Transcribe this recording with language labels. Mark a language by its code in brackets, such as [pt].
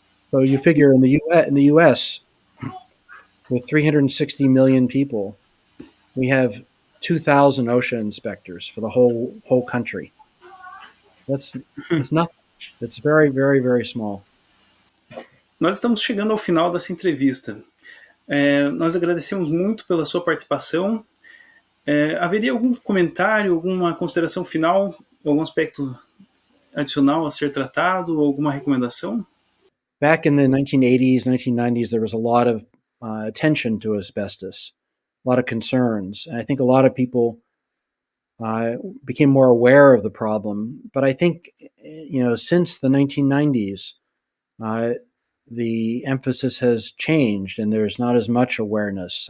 [en] So you figure in the US, with 360 million people, we have 2,000 OSHA inspectors for the whole country. That's nothing. It's very, very, very small. [pt] Nós estamos chegando ao final dessa entrevista. Nós agradecemos muito pela sua participação. Haveria algum comentário, alguma consideração final, algum aspecto adicional a ser tratado, alguma recomendação? [en] Back in the 1980s, 1990s, there was a lot of attention to asbestos, a lot of concerns. And I think a lot of people became more aware of the problem. But I think, since the 1990s, the emphasis has changed and there's not as much awareness.